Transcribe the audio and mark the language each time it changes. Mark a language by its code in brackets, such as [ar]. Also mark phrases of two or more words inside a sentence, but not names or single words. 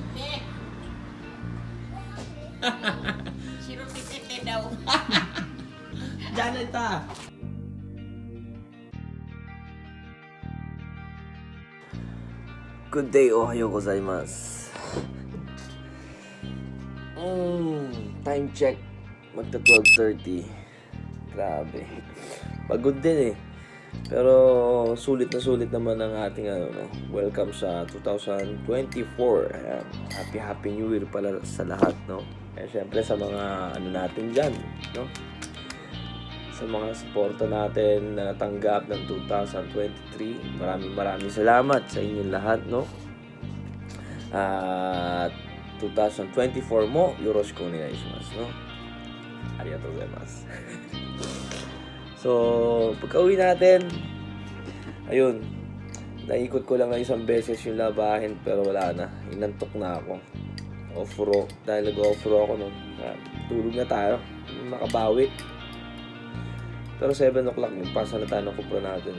[tl] Siro titete daw. Diyan ito. [en] Good day, [ja] おはようございます. [en] Time check. [tl] Magta 12:30. Grabe. Pagod din eh. Pero sulit naman ang ating welcome sa 2024. Ayan. [en] Happy New Year [tl] pala sa lahat, no? Eh syempre sa mga natin diyan, no? Sa mga suporta natin na natanggap ng 2023. Maraming salamat sa inyong lahat, no? At 2024 mo, [ja] よろしくお願いします, no? ありがとうございます. [tl] So, pagka-uwi natin, ayun, naikot ko lang na isang beses yung labahin pero wala na. Inantok na ako. Off-road. Dahil nag-off-road ako nun. Tulog na tayo. Makabawi. Pero 7 o'clock, nagpasa na tayo ng kupra natin.